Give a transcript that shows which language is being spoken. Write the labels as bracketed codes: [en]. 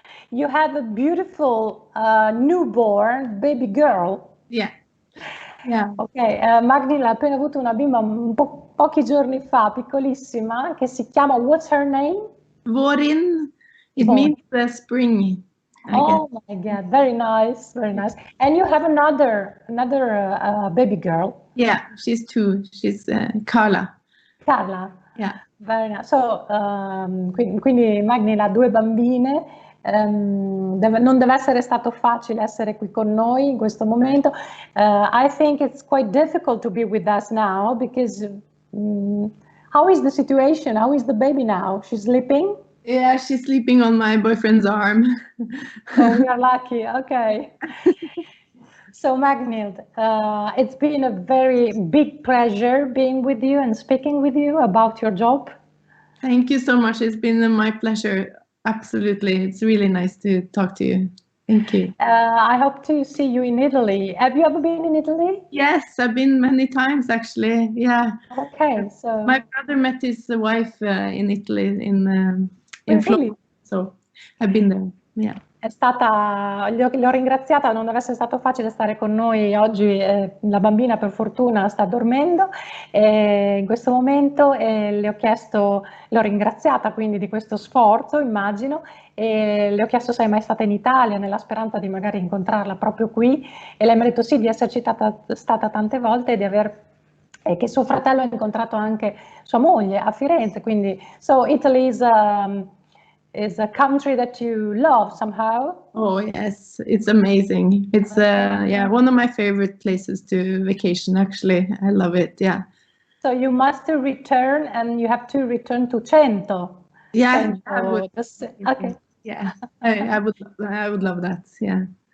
[en] You have a beautiful newborn baby girl. Yeah. Yeah. [it] Ok, Magnhild ha appena avuto una bimba pochi giorni fa, piccolissima, che si chiama, [en] what's her name? Våren. It means the spring. Oh my God, very nice, very nice. And you have another baby girl. Yeah, she's 2. She's Carla. Carla. Yeah. Very nice. [it] So, quindi Magnhild ha 2 bambine. Non deve essere stato facile essere qui con noi in questo momento. [en] I think it's quite difficult to be with us now because how is the situation? How is the baby now? She's sleeping? Yeah, she's sleeping on my boyfriend's arm. Oh, we are lucky. Okay. So Magnhild, it's been a very big pleasure being with you and speaking with you about your job. Thank you so much. It's been my pleasure. Absolutely. It's really nice to talk to you. Thank you. I hope to see you in Italy. Have you ever been in Italy? Yes, I've been many times actually. Yeah. Okay, so my brother met his wife in Italy in Florida, so I've been there. Yeah. [it] È stata, li ho ringraziata, non deve essere stato facile stare con noi oggi, la bambina per fortuna sta dormendo in questo momento e le ho chiesto, l'ho ringraziata quindi di questo sforzo, immagino, e le ho chiesto se è mai stata in Italia nella speranza di magari incontrarla proprio qui e lei mi ha detto sì, di esserci stata tante volte e di aver che suo fratello ha incontrato anche sua moglie a Firenze, quindi [en] so Italy is a country that you love somehow. Oh yes, it's amazing. It's yeah, one of my favorite places to vacation actually. I love it. Yeah. So you must return and you have to return to Cento. Yeah, Cento, I would. okay. Yeah, I would love that. Yeah.